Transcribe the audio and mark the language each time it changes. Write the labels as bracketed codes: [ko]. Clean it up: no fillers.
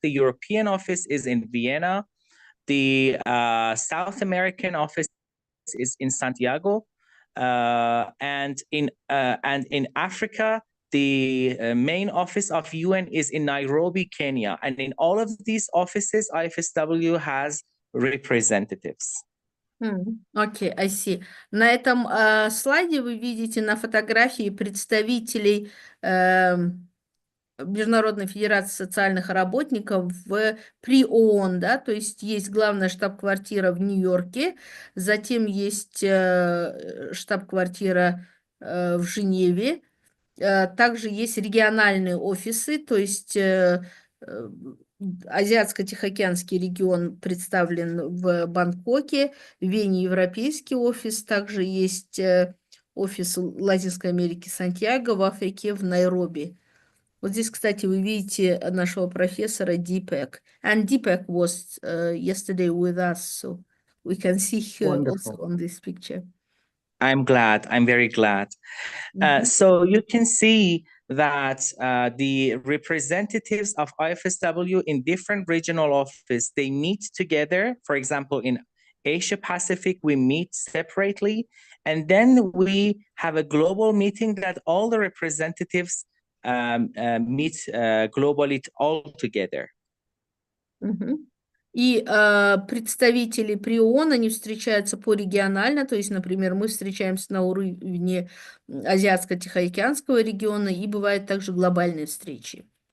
[en] The European office is in Vienna. The South American office is in Santiago. And in Africa, the main office of UN is in Nairobi, Kenya. And in all of these offices, IFSW has representatives. Окей, I see. [ru] На этом слайде вы видите на фотографии представителей Международной Федерации социальных работников при ООН, да, то есть есть главная штаб-квартира в Нью-Йорке, затем есть штаб-квартира в Женеве, также есть региональные офисы, то есть Азиатско-Тихоокеанский регион представлен в Бангкоке, в Вене европейский офис, также есть офис Латинской Америки Сантьяго, в Африке в Найроби. Вот здесь, кстати, вы видите нашего профессора Deepak. [en] And Deepak was yesterday with us, so we can see her also on this picture. I'm glad. I'm very glad. So you can see that the representatives of IFSW in different regional offices, they meet together. For example, in Asia Pacific, we meet separately. And then we have a global meeting that all the representatives meet globally all together. [ru] И представители при ООН, они встречаются порегионально, то есть, например, мы встречаемся на уровне Азиатско-Тихоокеанского региона, и бывают также глобальные встречи.